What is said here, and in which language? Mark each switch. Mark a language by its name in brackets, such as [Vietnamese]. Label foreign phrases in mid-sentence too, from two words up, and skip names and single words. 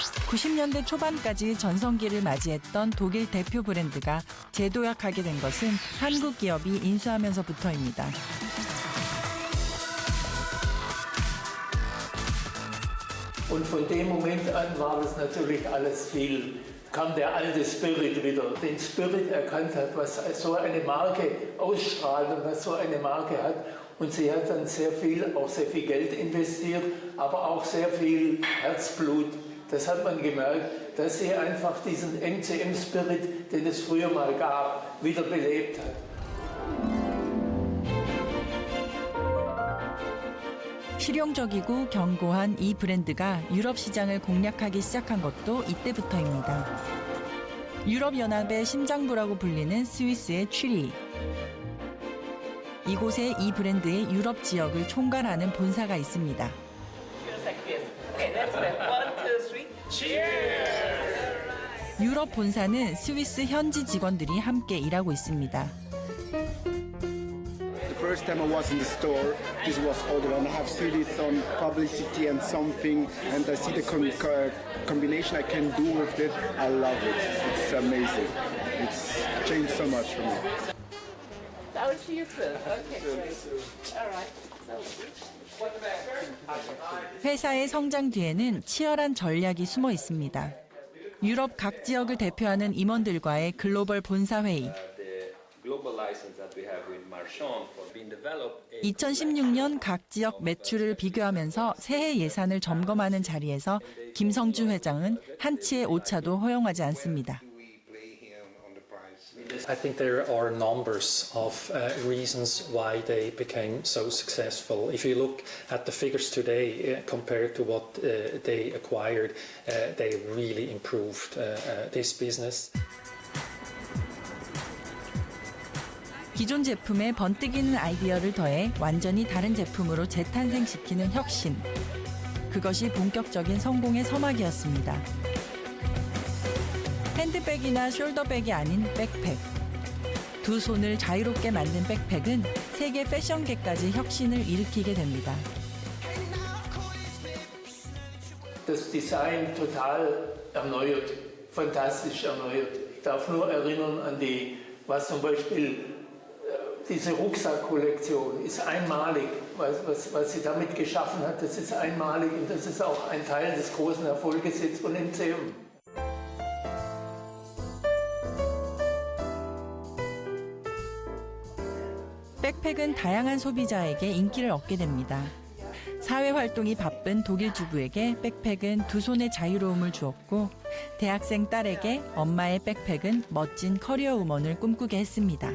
[Korean] 90년대 초반까지 전성기를 맞이했던 독일 대표 브랜드가 재도약하게 된 것은 한국 기업이 인수하면서부터입니다. [German] Und von dem Moment an war das natürlich alles viel, kam der alte Spirit wieder. Den Spirit erkannt hat, was so eine Marke ausstrahlt und was so eine Marke hat. Und sie hat dann sehr viel Geld investiert, aber auch sehr viel Herzblut. Das hat man gemerkt, dass sie einfach diesen MCM-Spirit, den es früher mal gab, wiederbelebt hat. [Korean] 실용적이고 견고한 이 브랜드가 유럽 시장을 공략하기 시작한 것도 이때부터입니다. 유럽연합의 심장부라고 불리는 스위스의 취리. 이곳에 이 브랜드의 유럽 지역을 총괄하는 본사가 있습니다. 유럽 본사는 스위스 현지 직원들이 함께 일하고 있습니다. [English] The first time I was in the store, this was older, and I have seen this on publicity and something, and I see the combination I can do with it. I love it. It's amazing. It's changed so much for me. That was for you too. Okay, great. All right. [Korean] 회사의 성장 뒤에는 치열한 전략이 숨어 있습니다. 유럽 각 지역을 대표하는 임원들과의 글로벌 본사 회의. 2016년 각 지역 매출을 비교하면서 새해 예산을 점검하는 자리에서 김성주 회장은 한치의 오차도 허용하지 않습니다. [English] I think there are numbers of reasons why they became so successful. If you look at the figures today compared to what they acquired, they really improved this business. [Korean] 기존 제품에 번뜩이는 아이디어를 더해 완전히 다른 제품으로 재탄생시키는 혁신. 그것이 본격적인 성공의 서막이었습니다. 핸드백이나 숄더백이 아닌 백팩. 두 손을 자유롭게 만든 백팩은 세계 패션계까지 혁신을 일으키게 됩니다. [German] Das Design total erneuert, fantastisch erneuert. Ich darf nur erinnern an was zum Beispiel diese Rucksack-Kollektion ist einmalig. Was sie damit geschaffen hat, das ist einmalig und das ist auch ein Teil des großen Erfolges jetzt von MCM. [Korean] 백팩은 다양한 소비자에게 인기를 얻게 됩니다. 사회 활동이 바쁜 독일 주부에게 백팩은 두 손의 자유로움을 주었고 대학생 딸에게 엄마의 백팩은 멋진 커리어 우먼을 꿈꾸게 했습니다.